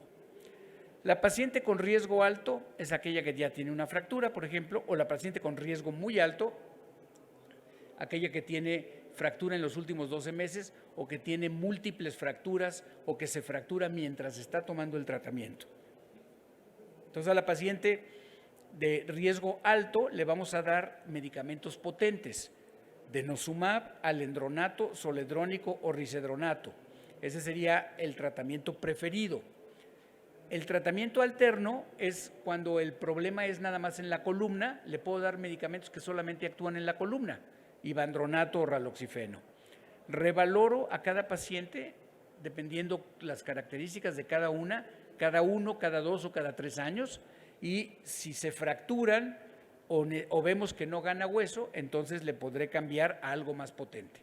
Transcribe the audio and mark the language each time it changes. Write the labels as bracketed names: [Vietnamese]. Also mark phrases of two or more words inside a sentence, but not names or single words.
[Spanish] La paciente con riesgo alto es aquella que ya tiene una fractura, por ejemplo, o la paciente con riesgo muy alto, aquella que tiene fractura en los últimos 12 meses o que tiene múltiples fracturas o que se fractura mientras está tomando el tratamiento. Entonces, a la paciente de riesgo alto le vamos a dar medicamentos potentes, denosumab, alendronato, zoledrónico o risedronato. Ese sería el tratamiento preferido. El tratamiento alterno es cuando el problema es nada más en la columna, le puedo dar medicamentos que solamente actúan en la columna, ivandronato o raloxifeno. Revaloro a cada paciente dependiendo las características de cada uno, cada 2 o cada 3 años, y si se fracturan o vemos que no gana hueso, entonces le podré cambiar a algo más potente.